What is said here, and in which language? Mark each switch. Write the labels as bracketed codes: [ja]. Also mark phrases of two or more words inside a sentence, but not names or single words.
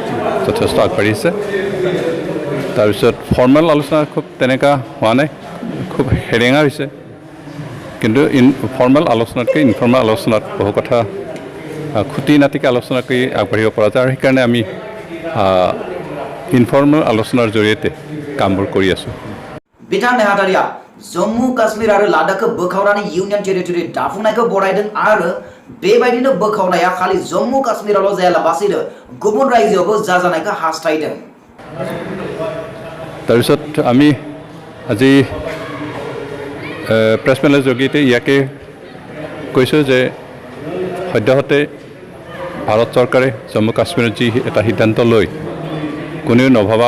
[as] যথেষ্ট আগবাঢ়িছে তাৰপিছত ফৰ্মেল আলোচনা খুব তেনেকুৱা হোৱা নাই খুব হেৰেঙা হৈছে কিন্তু ফৰ্মেল আলোচনাতকৈ ইনফৰ্মেল আলোচনাত বহু কথা খুটি নাটিকে আলোচনা কৰি আগবাঢ়িব পৰা যায় আৰু সেইকাৰণে আমি ইনফৰ্মেল আলোচনাৰ জৰিয়তে কামবোৰ কৰি আছোঁ [brx] बिथां नेहाथारिया जम्मु काश्मीर आरो लादाखखौ बोखावनानै इउनियन टेरिटरि दाफुंनायखौ बरायदों आरो बेबायदिनो बोखावनाया खालि जम्मु काश्मीरावल' जायालाबासिनो गुबुन रायजोआवबो जाजानायखौ हास्थायदों [as] তাৰপিছত আমি আজি প্ৰেছ মেলৰ জৰিয়তে ইয়াকে কৈছোঁ যে সদ্যহতে ভাৰত চৰকাৰে জম্মু কাশ্মীৰত যি এটা সিদ্ধান্ত লৈ কোনেও নভবা